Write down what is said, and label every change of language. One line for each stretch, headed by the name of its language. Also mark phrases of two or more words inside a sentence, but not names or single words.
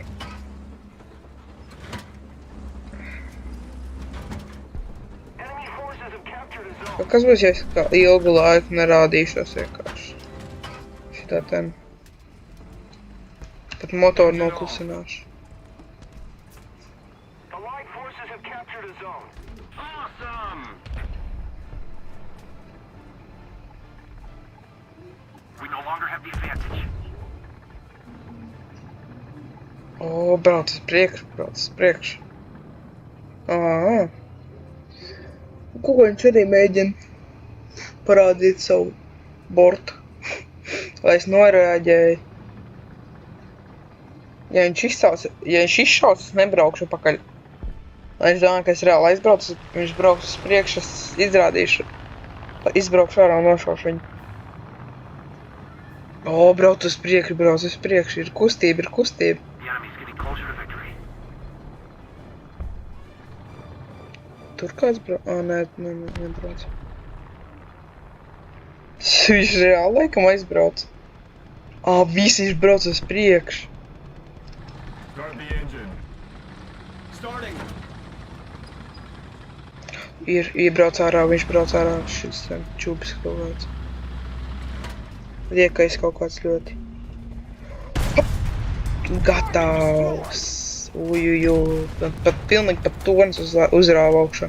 English: Enemy
Latvian: Kas būs, ja es kā ilgu laiku nerādīšos vienkārši? Šitā ten. Pat motoru noklusināšu.
English: The Allied forces have captured a zone. Awesome! We no longer have the advantage.
Latvian: O, brauc uz priekšu, brauc uz priekšu. Ā. Ko viņš arī mēģina parādīt savu bortu. Lai es noreaģēju. Ja viņš izšaus, es nebraukšu pakaļ. Lai viņš domā, ka es reāli aizbraucu, viņš brauks uz priekšu, es izrādīšu. Izbraukšu ārā un nošaušu viņu. O, brauc uz priekšu, ir kustība.
English: The enemy's getting closer to victory.
Latvian: Tur kāds brauc? Ā, nē, nebrauc. Viņš reāli laikam aizbrauc. Ā, visi viņš brauc uz priekšu.
English: Start the engine. Starting.
Latvian: Iebrauc ārā, viņš brauc ārā, šis čūpis kaut kāds. Liekais kaut kāds ļoti. Gatavs! Ujuju, pat pilnīgi pat tornis uzrāva augšā.